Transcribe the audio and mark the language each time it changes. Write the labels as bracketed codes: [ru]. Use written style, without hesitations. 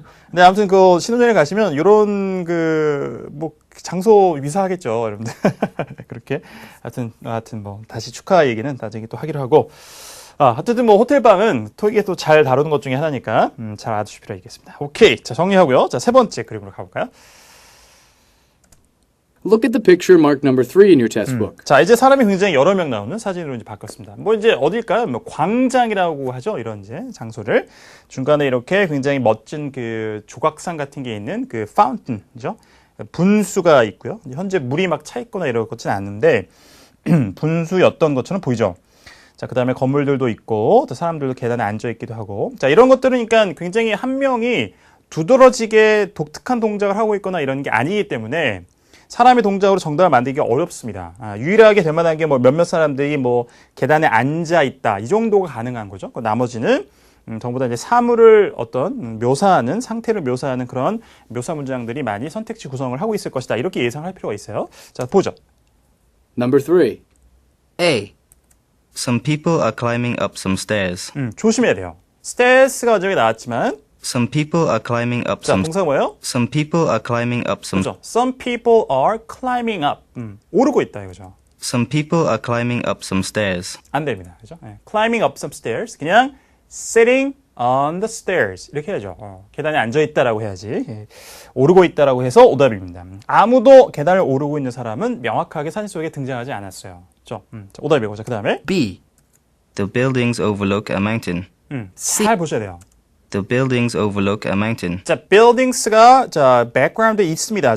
[ko] 근데 아무튼 신혼여행 가시면 이런 뭐 장소 위사하겠죠, 여러분들. 그렇게 하여튼 뭐 다시 축하 얘기는 나중에 또 하기로 하고. 하여튼 뭐 호텔 방은 토익에 또 잘 다루는 것 중에 하나니까 잘 알아두실 필요가 있겠습니다. 오케이, 자 정리하고요. 자 세 번째 그림으로 가볼까요? [en] Look at the picture marked number 3 in your test book. [ko] 자, 이제 사람이 굉장히 여러 명 나오는 사진으로 이제 바꿨습니다. 뭐 이제 어딜까요? 뭐 광장이라고 하죠. 이런 이제 장소를. 중간에 이렇게 굉장히 멋진 조각상 같은 게 있는 파운틴이죠. 분수가 있고요. 현재 물이 막 차 있거나 이런 것은 않는데 분수였던 것처럼 보이죠. 자, 그 다음에 건물들도 있고 또 사람들도 계단에 앉아 있기도 하고. 자, 이런 것들은 그러니까 굉장히 한 명이 두드러지게 독특한 동작을 하고 있거나 이런 게 아니기 때문에 사람의 동작으로 정답을 만들기가 어렵습니다. 유일하게 될 만한 게 뭐 몇몇 사람들이 뭐 계단에 앉아 있다 이 정도가 가능한 거죠. 나머지는 전부 다 이제 사물을 묘사하는 상태를 묘사하는 그런 묘사 문장들이 많이 선택지 구성을 하고 있을 것이다. 이렇게 예상할 필요가 있어요. 자, 보죠. [en] Number 3. A. Some people are climbing up some stairs. [ko] 조심해야 돼요. stairs가 저기 나왔지만 [en] Some people are climbing up [ko] 자, [en] some. [ko] 동사가 뭐예요? [en] Some people are climbing up some. [ko] 그렇죠. [en] Some people are climbing up. [ko] 오르고 있다 이거죠. [en] Some people are climbing up some stairs. [ko] 안 됩니다. 그죠? [en] climbing up some stairs. [ko] 그냥 [en] sitting on the stairs. [ko] 이렇게 해야죠. 계단에 앉아 있다라고 해야지. 오르고 있다라고 해서 오답입니다. 아무도 계단을 오르고 있는 사람은 명확하게 사진 속에 등장하지 않았어요. 그죠? 자, 오답이고. 자, 그다음에 [en] B. The buildings overlook a mountain. [ko] 잘 보셔야 돼요. [en] The buildings overlook a mountain. [ko] 자, buildings가 background에 있습니다.